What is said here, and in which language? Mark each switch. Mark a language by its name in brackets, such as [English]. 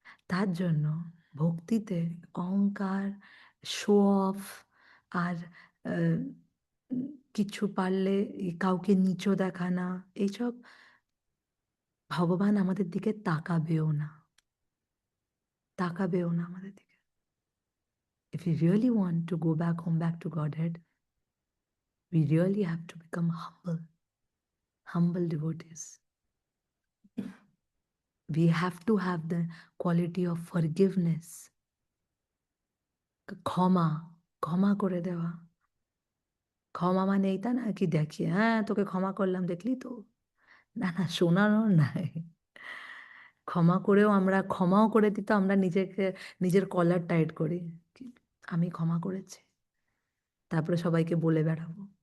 [Bangla] তার জন্য ভক্তিতে অহংকার, শো অফ, আর আহ, কিছু পারলে কাউকে নিচু দেখানা, এইসব ভগবান আমাদের দিকে তাকাবেও না, তাকাবেও না আমাদের দিকে। [English] If we really want to go back home, back to Godhead, we really have to become humble, humble devotees. We have to have the quality of forgiveness, [Bangla] ক্ষমা, ক্ষমা করে দেওয়া। ক্ষমা মানে এইটা না কি দেখিয়ে, হ্যাঁ তোকে ক্ষমা করলাম দেখলি তো, না না, শোনানো নাই। ক্ষমা করেও আমরা, ক্ষমাও করে দিতে আমরা নিজেকে, নিজের কলার টাইট করি, কি, আমি ক্ষমা করেছি, তারপরে সবাইকে বলে বেড়াবো।